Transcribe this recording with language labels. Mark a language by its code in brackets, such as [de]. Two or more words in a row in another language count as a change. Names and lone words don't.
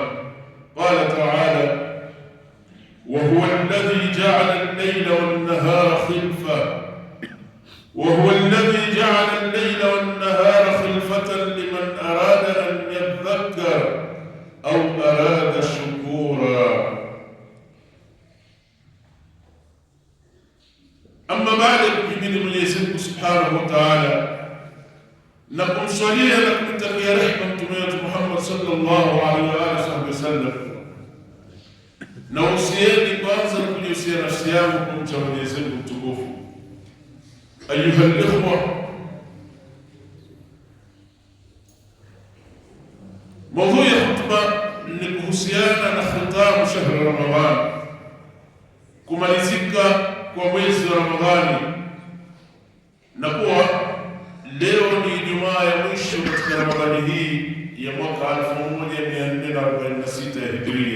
[ar] قال تعالى: وهو الذي جعل الليل والنهار خلفة، وهو الذي جعل الليل والنهار خلفة لمن أراد أن يذكر أو أراد شكورا. أما بعد، بإذن [sw] Mwenyezi [ar] سبحانه وتعالى [sw] nakumswalia na kumtakia rehema Mtume wetu Muhammad [ar] صلى الله عليه وعلى آله وسلم, [sw] na usieni kwanza na kujihusia nafsi yangu kumcha Mwenyezi Mungu mtukufu. [ar] أيها الإخوة, [sw] mada ya khutba ni kuhusiana na [ar] ختام شهر رمضان, [sw] kumalizika kwa mwezi wa Ramadhani, na kuwa leo ni Ijumaa ya mwisho katika Ramadhani hii ya mwaka 1446 ya Hijria.